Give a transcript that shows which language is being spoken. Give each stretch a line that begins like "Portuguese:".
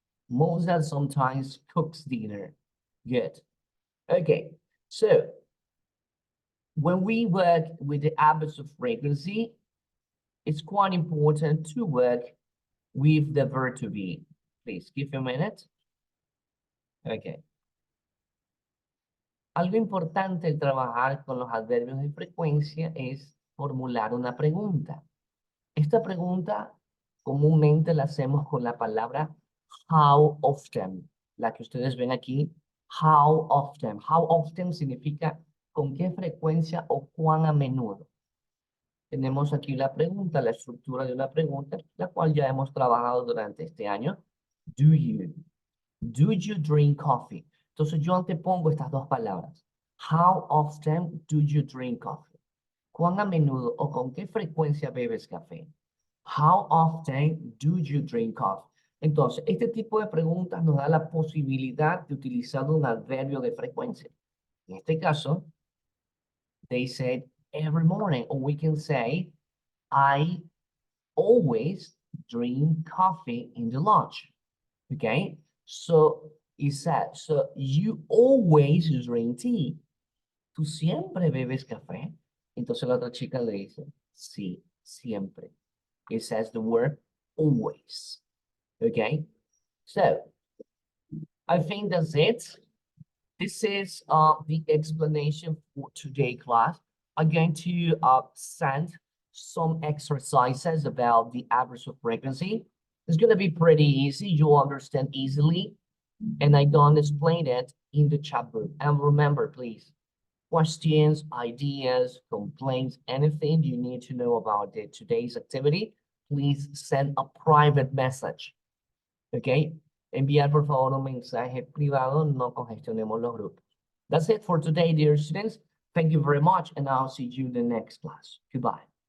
English: Moses sometimes cooks dinner. Good. Okay, so when we work with the average of frequency, it's quite important to work with the verb to be. Please give me a minute. Okay.
Spanish: Algo importante al trabajar con los adverbios de frecuencia es formular una pregunta. Esta pregunta comúnmente la hacemos con la palabra how often, la que ustedes ven aquí, how often. How often significa con qué frecuencia o cuán a menudo. Tenemos aquí la pregunta, la estructura de una pregunta, la cual ya hemos trabajado durante este año.
English: Do you drink coffee?
Spanish: Entonces yo antepongo estas dos palabras.
English: How often do you drink coffee?
Spanish: ¿Cuán a menudo o con qué frecuencia bebes café?
English: How often do you drink coffee?
Spanish: Entonces, este tipo de preguntas nos da la posibilidad de utilizar un adverbio de frecuencia. En este caso,
English: they said every morning, or we can say, I always drink coffee in the lunch. Okay? So, it said, so you always drink tea.
Spanish: ¿Tú siempre bebes café? Entonces la otra chica le dice, sí, siempre.
English: It says the word always. Okay? So, I think that's it. This is the explanation for today class. I'm going to send some exercises about the average of frequency. It's going to be pretty easy. You'll understand easily. And I'm going to explain it in the chat room. And remember, please, questions, ideas, complaints, anything you need to know about today's activity, please send a private message. Okay?
Spanish: Enviar, por favor, un mensaje privado, no congestionemos los grupos.
English: That's it for today, dear students. Thank you very much, and I'll see you in the next class. Goodbye.